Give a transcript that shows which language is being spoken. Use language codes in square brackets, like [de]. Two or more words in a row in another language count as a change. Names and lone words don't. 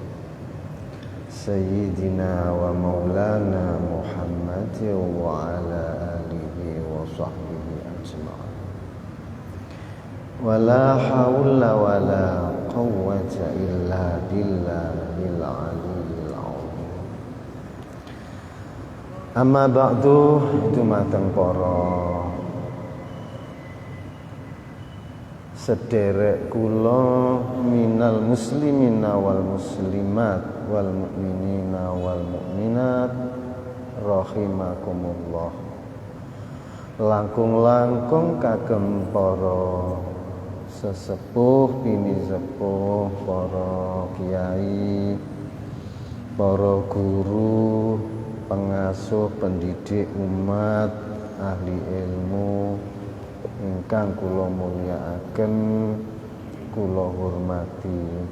[ar] سيدنا ومولانا محمد وعلى آله وصحبه أجمعين. ولا حول ولا قوة إلا بالله العلي العظيم. أما بعد, [jv] dumateng para sederek kula [ar] من المسلمين والمسلمات والمؤمنين والمؤمنات رحمكم الله. [jv] Langkung-langkung kagem para sesepuh bini sepuh, para kiai, para guru, pengasuh pendidik umat, ahli ilmu ingkang kula mulyakaken, kula hormati,